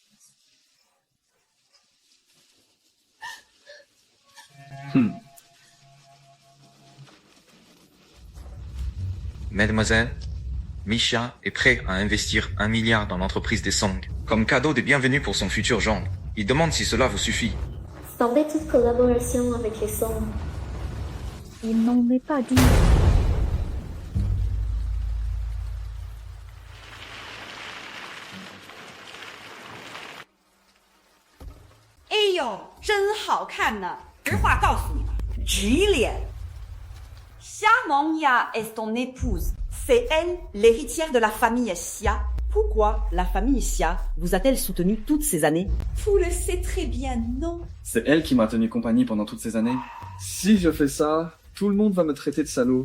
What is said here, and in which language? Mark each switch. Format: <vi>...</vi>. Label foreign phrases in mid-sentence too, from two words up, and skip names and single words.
<fr>Mademoiselle, Misha est prêt à investir 1 milliard dans l'entreprise des Song, comme cadeau de bienvenue pour son futur gendre. Il demande si cela vous suffit. Stopper toute collaboration avec les Song. Il n'en est pas dit.</fr> <zh>哎呦，真好看呢！实话告诉你吧</zh> <fr>Gillian. Xia Mengya est ton épouse. C'est elle, l'héritière de la famille Xia. Pourquoi la famille Xia vous a-t-elle soutenu toutes ces années? Vous le savez très bien, non? C'est elle qui m'a tenu compagnie pendant toutes ces années. Si je fais ça, tout le monde va me traiter de salaud.</fr>